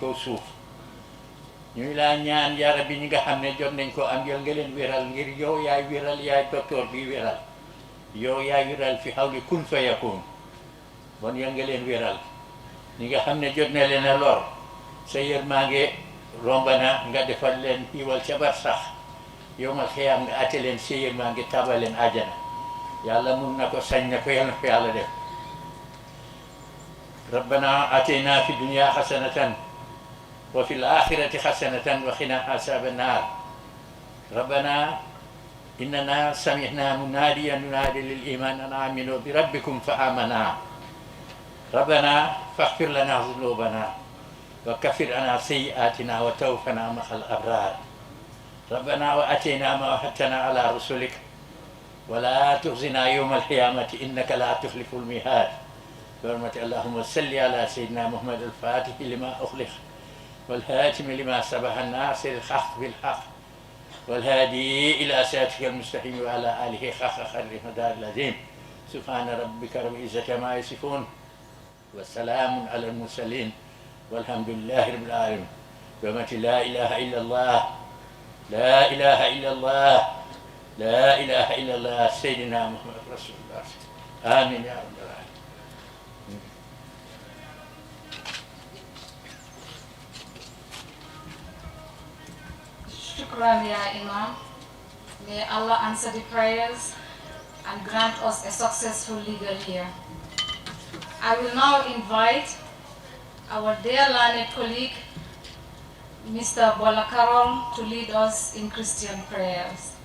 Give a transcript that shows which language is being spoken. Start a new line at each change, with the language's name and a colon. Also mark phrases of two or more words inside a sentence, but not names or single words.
Wolof: kaw suuf ñu ngi laa ñaan
Arabic: يا ربي
Wolof: ñi nga xam ne jot nañ ko am yal nga leen wéral ngir yow yaay wéral yaay docteur bi wéral yow yaay wéral fi xawli
Arabic: كن فيكون
Wolof: bon yal nga leen wéral ñi nga xam ne jot na leen a lor sa yërmande romba na nga defal leen xiiwal ca bar sax yow ma xiyaam nga atte leen sa yërmande tabal leen àjjana yàlla mun na ko sañ na ko yal na ko yàlla def
Arabic: ربنا آتنا في الدنيا حسنة وفي الآخرة حسنة وقنا عذاب النار ربنا إننا سمعنا مناديا ينادي للإيمان أن آمنوا بربكم فآمنا ربنا فاغفر لنا ذنوبنا وكفر عنا سيئاتنا وتوفنا مع الأبرار ربنا وآتنا ما وعدتنا على رسلك ولا تخزنا يوم القيامة إنك لا تخلف الميعاد برمة اللهم صل على سيدنا محمد الفاتح لما أخلق والهاتم لما سبح الناصر الحق بالحق والهادي إلى صراطك المستقيم وعلى آله حق قدره مدار العظيم سبحان ربك رب العزة عما يصفون والسلام على المرسلين والحمد لله رب العالمين برمة لا إله إلا الله لا إله إلا الله لا إله إلا الله سيدنا محمد رسول الله آمين يا رب العالمين. شكرا يا إمام.
English: May Allah answer the prayers and grant us a successful legal year. I will now invite our dear learned colleague, Mr. Bola Carol, to lead us in Christian prayers.